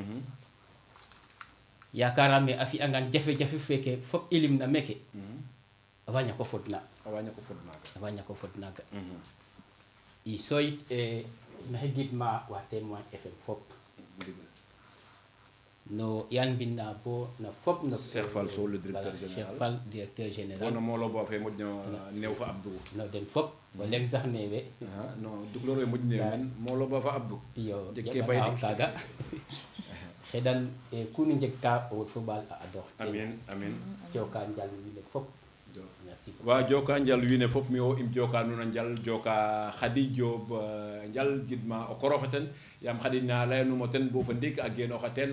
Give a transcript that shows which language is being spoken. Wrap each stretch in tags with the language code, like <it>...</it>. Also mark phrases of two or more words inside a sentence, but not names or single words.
<srr>yakarame a fi'angan jafe-jafe feke fop i limna meke a wa ñako fod naaga i so yit maxey gidma wa Témoin FM fop no yan mbinna bo na fop no</srr> <fr>Cheikh Fall Sow le directeur général Cheikh Fall directeur général</fr> <srr>wona molo bo fe moƴno neew fa Abdou no den fop o leŋ sax newe non duglor we moƴ neew men molo bo fa Abdou iyo jeg ke bay dik kaga xeɗan kunu njeg ka o wod fo ɓaal a adox amin joka njal wiin fop wa joka njal wiine fop mi o im joka nuun a njal joka Khady Diop njal gidma o koroxe ten yaam Khady na leyanuma ten bo fa ndiik a genooxa teen</srr>